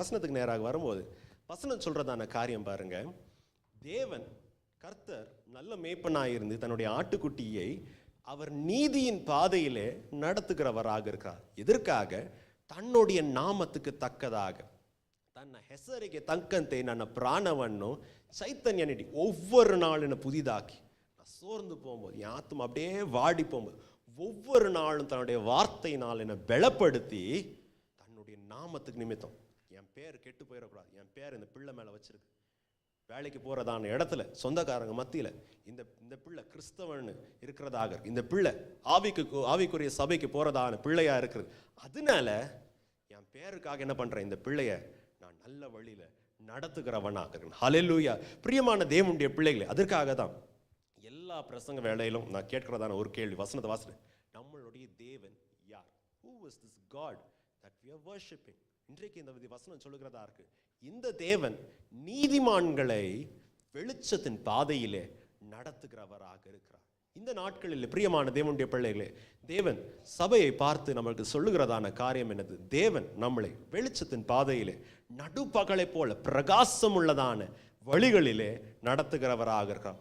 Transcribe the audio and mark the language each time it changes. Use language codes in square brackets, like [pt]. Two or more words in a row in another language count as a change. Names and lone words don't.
[ta] வசனத்துக்கு நேராக வரும்போது வசனம் சொல்கிறதான காரியம் பாருங்க. தேவன் கர்த்தர் நல்ல மேய்ப்பனாக இருந்து தன்னுடைய ஆட்டுக்குட்டியை அவர் நீதியின் பாதையிலே நடத்துகிறவராக இருக்கிறார். எதற்காக? தன்னுடைய நாமத்துக்கு தக்கதாக, [kn] தನ್ನ ಹೆಸರಿಗೆ ತಕ್ಕಂತೆ ನನ್ನ ಪ್ರಾಣವನ್ನು ಚೈತನ್ಯ ನೀಡಿ [ta] ஒவ்வொரு நாளும் புதிதாக்கி. நான் சோர்ந்து போகும்போது, என் ஆத்மா அப்படியே வாடி போகும்போது, ஒவ்வொரு நாளும் தன்னுடைய வார்த்தையினால் என்னை பலப்படுத்தி தன்னுடைய நாமத்துக்கு நிமித்தம், என் பேர் கெட்டு போயிடக்கூடாது, என் பேர் இந்த பிள்ளை மேலே வச்சிருக்கு, வேலைக்கு போகிறதான இடத்துல சொந்தக்காரங்க மத்தியில் இந்த பிள்ளை கிறிஸ்தவன் இருக்கிறதாக இருக்கு, இந்த பிள்ளை ஆவிக்குரிய சபைக்கு போகிறதான பிள்ளையா இருக்கிறது. அதனால என் பேருக்காக என்ன பண்ணுறேன், இந்த பிள்ளைய நான் நல்ல வழியில் நடத்துகிறவனாக இருக்கிறேன். ஹல்லேலூயா. பிரியமான தேவனுடைய பிள்ளைகளே, அதற்காக தான் எல்லா பிரசங்க வேளையிலும் நான் கேட்கிறதான ஒரு கேள்வி, வசனத்தை வாசிக்கிறேன், நம்மளுடைய தேவன் யார்? [en] Who is this God that we are worshiping? [ta] இன்றைக்கு இந்த வசனம் சொல்லுகிறதா இருக்கு, இந்த தேவன் நீதிமான்களை வெளிச்சத்தின் பாதையிலே நடத்துகிறவராக இருக்கிறார். இந்த நாட்களில் பிரியமான தேவனுடைய பிள்ளைகளே, தேவன் சபையை பார்த்து நம்மளுக்கு சொல்லுகிறதான காரியம் என்னது? தேவன் நம்மளை வெளிச்சத்தின் பாதையிலே நடுப்பகலை போல பிரகாசம் உள்ளதான வழிகளிலே நடத்துகிறவராக இருக்கிறார்.